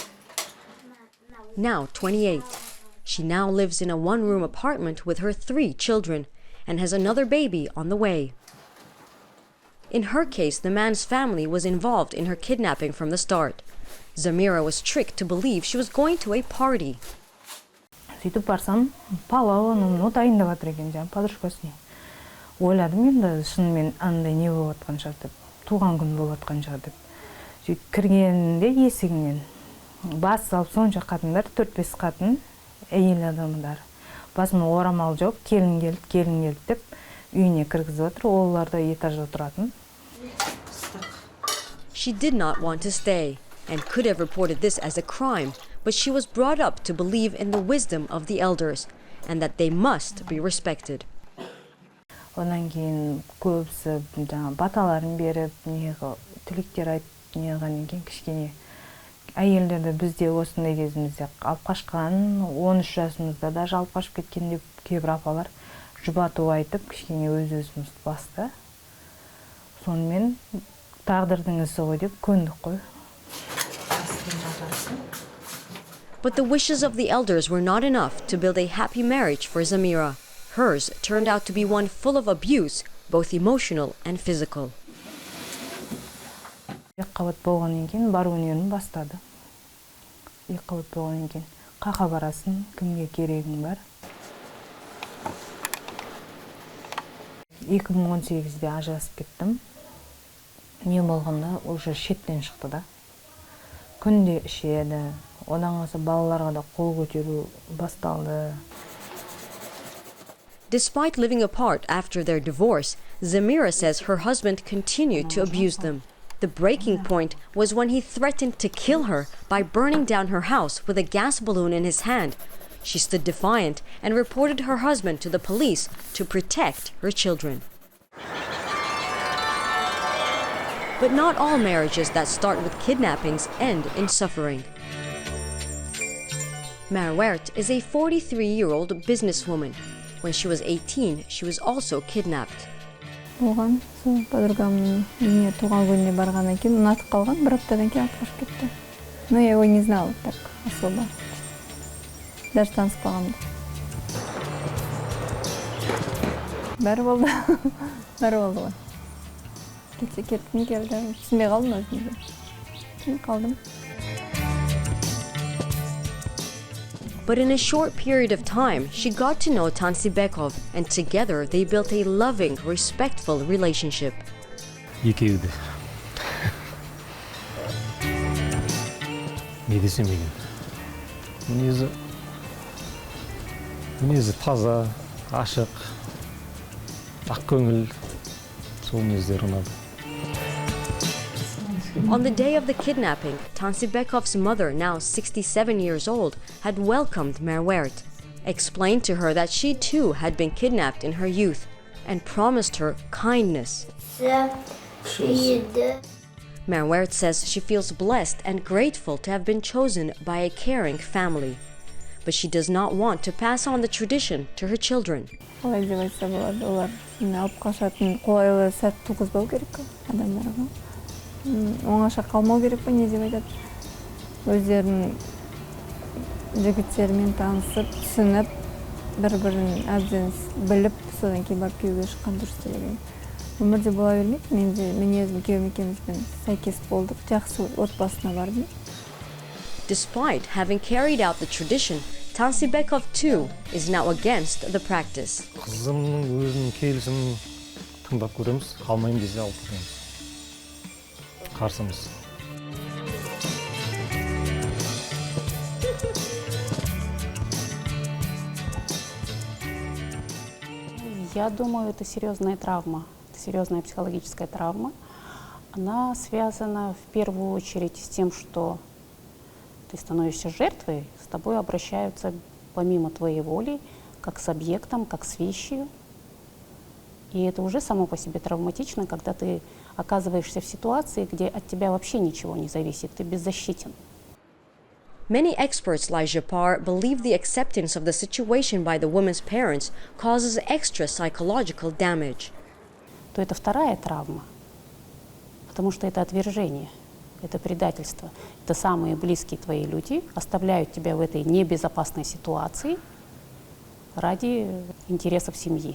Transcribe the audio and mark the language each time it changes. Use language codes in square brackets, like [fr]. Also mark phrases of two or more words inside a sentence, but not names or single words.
[en] Now 28, she now lives in a one-room apartment with her 3 children and has another baby on the way. In her case, the man's family was involved in her kidnapping from the start. Zamira was tricked to believe she was going to a party. [kk] Сөйтіп барсам, палауын, дайындап жатыр екен, жаңағы подружкасына. Ойладым енді шынымен андай не болып жатқан шығар деп, туған күн болып жатқан шығар деп. Сөйтіп кіргенде есігінен бас салып сонша қатындар, 4-5 қатын, әйел адамдар. Басына орамал жоқ, келін келді деп үйіне кіргізіп отыр, олар да этажда тұратын. [en] She did not want to stay and could have reported this as a crime, but she was brought up to believe in the wisdom of the elders and that they must be respected. [kk] Ondan кейін көбісі баталарын беріп, тілектер айтып, кішкене әйелдерді бізде осындай кезімізде алып қашқан, 13 жасымызда да алып қашып кеткен деп кейбір апалар жұбату айтып, кішкене өз-өзімізді басты. Сонымен тағдырдың ісі ғой деп көндік қой. [en] But the wishes of the elders were not enough to build a happy marriage for Zamira. Hers turned out to be one full of abuse, both emotional and physical. [kk] Екқабат болғаннан кейін бар өнерін бастады. Екқабат болғаннан кейін қақа барасын, кімге керегің бар. 2018-де ажырасып кеттім. Не болғанда уже шеттен шықты да. Күнде ішеді, одан қалса балаларға да қол көтеру басталды. [en] Despite living apart after their divorce, Zamira says her husband continued to abuse them. The breaking point was when he threatened to kill her by burning down her house with a gas balloon in his hand. She stood defiant and reported her husband to the police to protect her children. But not all marriages that start with kidnappings end in suffering. Marwert is a 43-year-old businesswoman. When she was 18, she was also kidnapped. [kk] Оған сол подругамның үйіне туған күніне барғаннан кейін ұнатып қалған, бір аптадан кейін алып қашып кетті. [ru] Но я его не знала так особо. [kk] Даже таныспағанмын. Бәрі болды. Бәрі болды ғой. Кетсе кеткім келді. Түсінбей қалдым өзімді. Түсінбей қалдым. [en] But in a short period of time, she got to know Tansibekov, and together they built a loving, respectful relationship. [kk] Екеуі де. Не десем екен. Мінезі таза, ашық, ақ көңіл, сол мінездер ұнады. [en] On the day of the kidnapping, Tansibekov's mother, now 67 years old, had welcomed Marwert. explained to her that she too had been kidnapped in her youth and promised her kindness. Merwert says she feels blessed and grateful to have been chosen by a caring family, but she does not want to pass on the tradition to her children. [kk] Қалай деп айтса болады, олар алып қашатын қолайлы сәт туғызбау керек қой адамдарға. Оңаша қалмау керек пе, не деп айтады? Өздерінің жігіттерімен танысып, түсініп, бір-бірін әбден біліп, содан кейін барып күйеуге шыққан дұрыс деп ойлаймын. Өмірде бола бермейді. Мен өзім күйеуім екеумізбен сәйкес болдық, жақсы отбасына бардым. [en] Despite having carried out the tradition, Tansibekov too is now against the practice. [kk] Қызымның өзінің келісімін тыңдап көреміз, қалмайын десе алып көреміз. Қарсымыз. [ru] Я думаю, это серьезная травма, серьезная психологическая травма. Она связана в первую очередь с тем, что ты становишься жертвой, с тобой обращаются помимо твоей воли, как с объектом, как с вещью. И это уже само по себе травматично, когда ты оказываешься в ситуации, где от тебя вообще ничего не зависит, ты беззащитен. [en] Many experts like Zhappar believe the acceptance of the situation by the woman's parents causes extra psychological damage. [ru] То это вторая травма, потому что это отвержение, это предательство. Это самые близкие твои люди оставляют тебя в этой небезопасной ситуации ради интересов семьи.